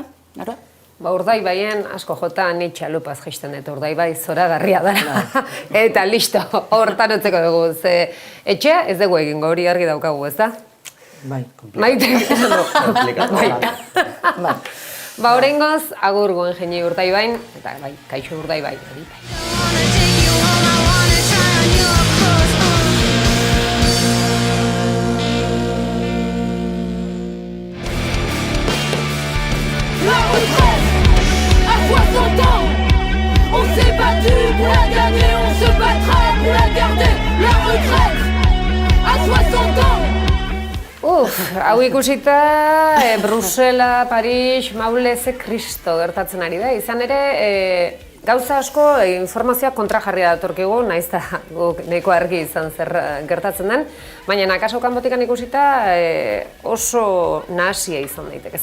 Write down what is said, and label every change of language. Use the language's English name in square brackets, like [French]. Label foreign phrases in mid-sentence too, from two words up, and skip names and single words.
[Basque] Urdaibaien asko jota ni txalupaz jaisten dut, Urdaibai zoragarria da. Eta listo, hortan utzeko dugu. Etxea ez dugu egingo, hori argi daukagu, ez da? Bai. Maite. Oraingoz, agur Guggenheim Urdaibain, eta kaixo Urdaibai. [French] La retraite, à 60 ans, on s'est battu pour la gagner, on se battra pour la garder. La retraite, à 60 ans. [Basque] Hau ikusita, Brusela, Paris, Maule, ze kristo gertatzen ari da. Izan ere, gauza asko informazioa kontrajarri datorkigu, nahiz da nahiko argi izan zer gertatzen den, baina akaso kanpotikan ikusita oso nahasia izan daiteke.